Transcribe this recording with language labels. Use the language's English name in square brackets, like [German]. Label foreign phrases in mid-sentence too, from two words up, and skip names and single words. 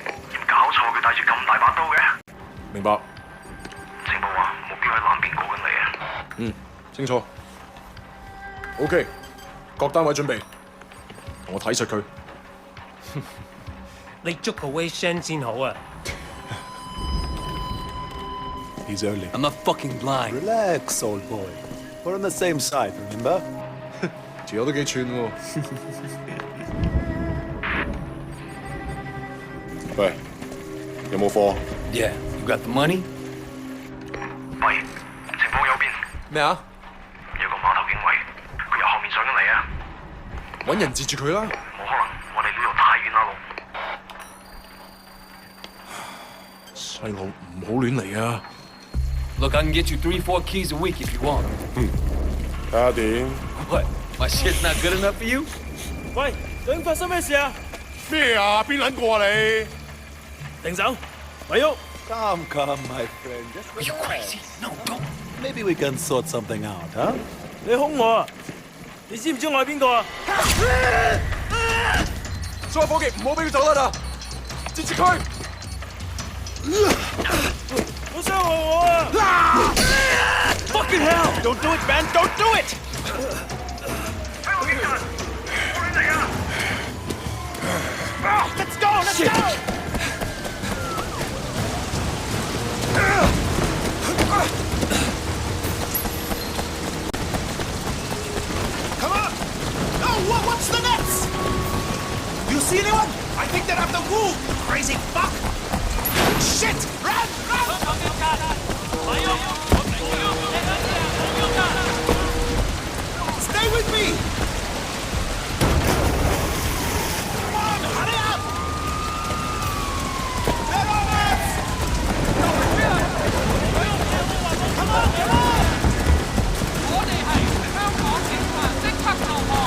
[Cantonese] 搞錯，佢帶住咁大把刀嘅。明白。情報話目標喺南邊過緊嚟啊。嗯，清楚。OK， 各單位準備，同我睇實佢。你捉個 Wei Shen 先好啊。 [English] He's early. I'm not fucking blind. Relax, old boy. We're on the same side, remember? [Cantonese] 條友都幾串喎。喂，有冇貨 [English] Yeah, you got the money? [Cantonese] 喂，情況右邊咩啊？有個碼頭警衛，佢由後面上緊嚟啊！揾人截住佢啦！冇可能，我哋呢度太遠啦，路。細路唔好亂嚟啊！ [English] Look, I can get you 3-4 keys a week if you want. [Cantonese] 睇下點？ [English] What? My shit's not good enough for you? [Cantonese] 喂，究竟發生咩事啊？咩啊？邊撚個啊你？停手，咪喐！ [English] Come, my friend. Just Are you crazy? No, don't. Maybe we can sort something out, huh? [Cantonese] 你兇我啊！你知唔知我係邊個啊？所有伙計唔好俾佢走得啦！截住佢！好傷害我啊 [English] ！Fucking hell! Don't do it, man! Don't do it! [Cantonese] 喺我警察，我亂嚟啊 [English] Let's go! Let's go! Come on! No, what's the next? You see anyone? I think they're up the wall. Crazy fuck! Shit! Run! Run! Stay with me! Come on, hurry up! They're on us! Come on, come on! [Cantonese] 我哋係香港警察，即刻投降！